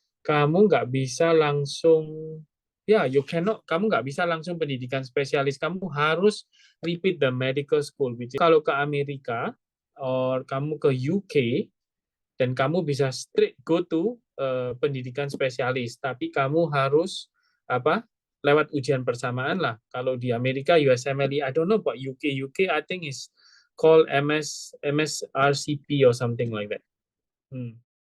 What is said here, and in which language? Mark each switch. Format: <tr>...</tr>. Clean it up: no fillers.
<id>Kamu nggak bisa langsung, kamu nggak bisa langsung pendidikan spesialis. Kamu harus</id> <en>repeat the medical school.</en> <id>Kalau ke Amerika, or kamu ke UK, dan kamu bisa</id> <en>straight go to</en> <id>pendidikan spesialis, tapi kamu harus lewat ujian persamaan lah. Kalau di Amerika</id> <en>USMLE, I don't know about UK I think is called MSRCP or something like that.</en>